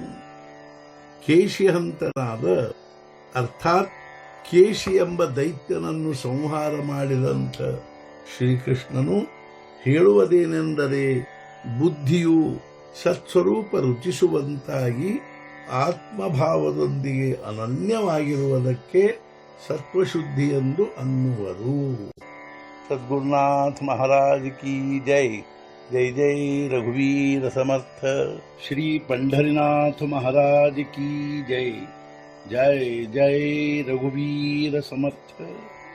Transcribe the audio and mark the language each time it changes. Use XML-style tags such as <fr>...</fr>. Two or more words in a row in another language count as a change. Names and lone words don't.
<kn>ಕೇಶಿಹಂತನಾದ ಅರ್ಥಾತ್ ಕೇಶಿ ಎಂಬ ದೈತ್ಯನನ್ನು ಸಂಹಾರ ಮಾಡಿದಂಥ ಶ್ರೀಕೃಷ್ಣನು ಹೇಳುವುದೇನೆಂದರೆ, ಬುದ್ಧಿಯು ಸತ್ಸ್ವರೂಪ ರುಚಿಸುವಂತಾಗಿ ಆತ್ಮಭಾವದೊಂದಿಗೆ ಅನನ್ಯವಾಗಿರುವುದಕ್ಕೆ ಸತ್ವಶುದ್ಧಿ ಎಂದು ಅನ್ನುವರು.</kn> <hi>सद्गुरुनाथ महाराज की जय.</hi> <mr>जय जय रघुवीर समर्थ.</mr> <hi>ಶ್ರೀ पंढरीनाथ महाराज की जय.</hi> <mr>जय जय रघुवीर समर्थ.</mr>